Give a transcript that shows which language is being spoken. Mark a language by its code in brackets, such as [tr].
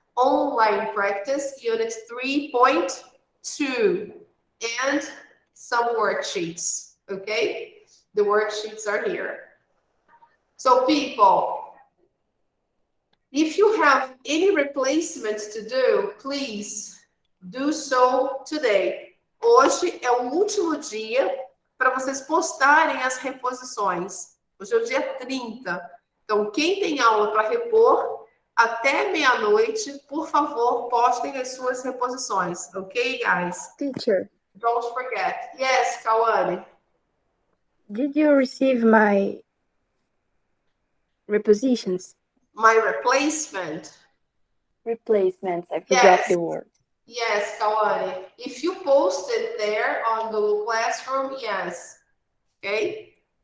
[en] Online practice, unit 3.2, and some worksheets, okay? The worksheets are here. So people, if you have any replacements to do, please do so today. [pt] Hoje é o último dia para vocês postarem as reposições. Hoje é o dia 30. Então, quem tem aula para repor, até meia-noite, por favor, postem as suas reposições. [en] Ok, guys? Teacher, Don't forget. Yes, Kawane. did you receive my repositions? My replacement. Replacements, I forgot Yes. the word. Yes, Kawane. If you posted there on the classroom, yes. Okay?